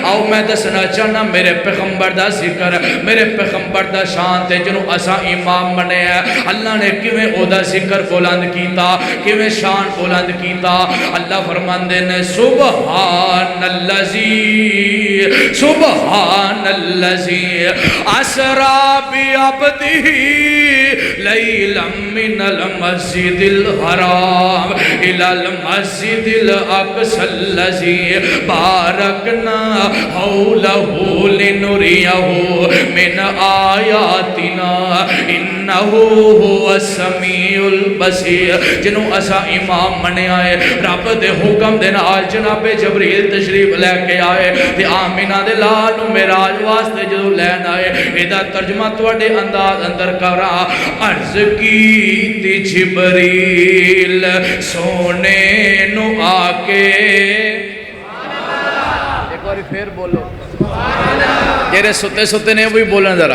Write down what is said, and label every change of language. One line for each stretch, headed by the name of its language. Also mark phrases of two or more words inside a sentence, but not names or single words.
Punjabi: آؤ میں دسنا چاہنا میرے پیغمبر دا ذکر میرے پیغمبر دا شان تے جنہوں اساں امام بنے اللہ نے کویں اودا ذکر بلند کیتا کویں شان بلند کیتا. اللہ فرماندے نے
Arabic: سبحان الذي سبحان الذي أسرى بعبده ليلا من المسجد الحرام إلى المسجد الأقصى الذي باركنا حوله لنريه من آياتنا إنه هو السميع البصير.
Punjabi: جنہوں اساں امام منیا ہے رب دے حکم دے نال جنابِ جبریل تشریف لے کے آئے تے آمنہ دے لال نوں معراج واسطے جدوں لین آئے ایہدا ترجمہ تہاڈے انداز اندر کراں. عرض کیتی جبریل سونے نوں آ کے ایک بار فیر بولو جیہڑے سُتے سُتے نے بھی بولن ذرا.